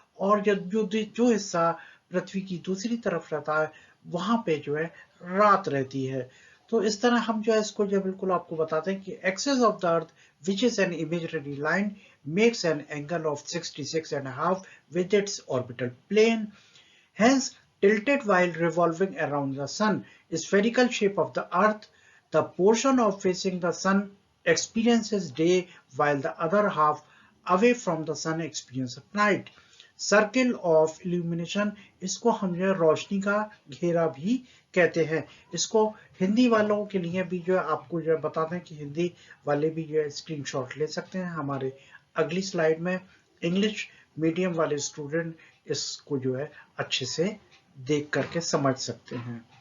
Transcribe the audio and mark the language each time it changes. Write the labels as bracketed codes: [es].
[hi] और जो हिस्सा पृथ्वी की दूसरी तरफ रहता है, वहां पे जो है रात रहती है। तो इस तरह हम जो है इसको जो बिल्कुल आपको बताते हैं कि [en] Axis of the earth which is an imaginary line makes an angle of 66.5 with its orbital plane, hence tilted while revolving around the sun. Spherical shape of the earth, the portion of facing the sun experiences day, while the other half away from the sun experiences night. [hi] Circle of illumination, इसको हम जो है रोशनी का घेरा भी कहते हैं। इसको हिंदी वालों के लिए भी जो है आपको जो है बता दें कि हिंदी वाले भी जो है स्क्रीनशॉट ले सकते हैं। हमारे अगली स्लाइड में इंग्लिश मीडियम वाले स्टूडेंट इसको जो है अच्छे से देख करके समझ सकते हैं।